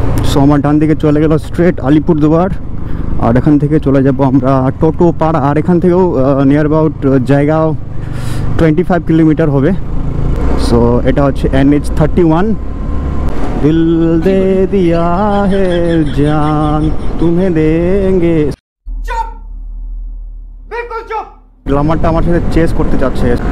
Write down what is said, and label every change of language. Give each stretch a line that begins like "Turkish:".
Bangla: So আমার ডান দিকে চলে গেল স্ট্রেট আলিপুরদুয়ার, আর এখান থেকে চলে যাব আমরা টোটোপাড়া। আর এখান থেকেও নিয়ার অ্যাবাউট জায়গা 25 কিলোমিটার হবে। সো এটা হচ্ছে NH 31।
Hindi: दिल दे दिया है जान तुम्हें देंगे। चुप, बिल्कुल चुप।
Bangla: ग्लैमरটা আমার সাথে চেস করতে যাচ্ছে।